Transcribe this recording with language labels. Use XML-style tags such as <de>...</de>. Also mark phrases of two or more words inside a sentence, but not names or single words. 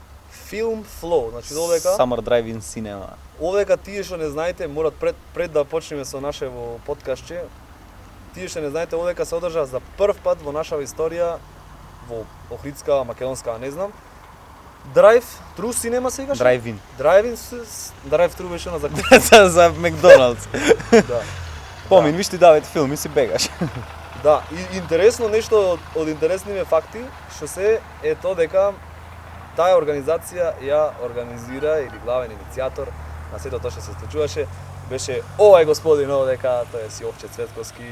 <mk>Film Flow, значи овдека. Summer Drive-in Cinema. Овдека тие што не знаете, морат пред да почнеме со нашево подкастче, тие што не знаете, овдека се одржа за прв пат во нашава историја, во Охридска, Македонска, не знам, Drive-thru Cinema се викаше? Drive-in. Drive-thru беше на закуп. за Макдоналдс. Да. Помин, виж ти давајте филм и си бегаш. Да, и интересно нешто од интересниве факти, што се е тоа дека таа организација ја организира или главен иницијатор на сето тоа што се случуваше беше овој господин овдека, тоа е Јовче Цветковски,</mk>